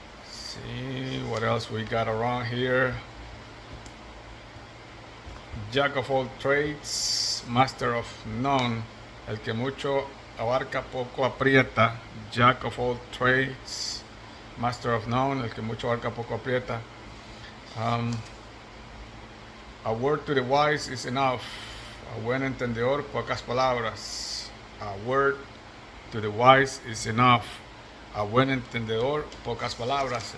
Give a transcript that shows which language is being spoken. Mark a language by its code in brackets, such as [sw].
[en] See what else we got around here. Jack of all trades, master of none. [es] El que mucho abarca, poco aprieta. [en] Jack of all trades, master of none. [es] El que mucho abarca, poco aprieta. [en] A word to the wise is enough. [es] A buen entendedor, pocas palabras. [en] A word to the wise is enough. [es] A buen entendedor, pocas palabras.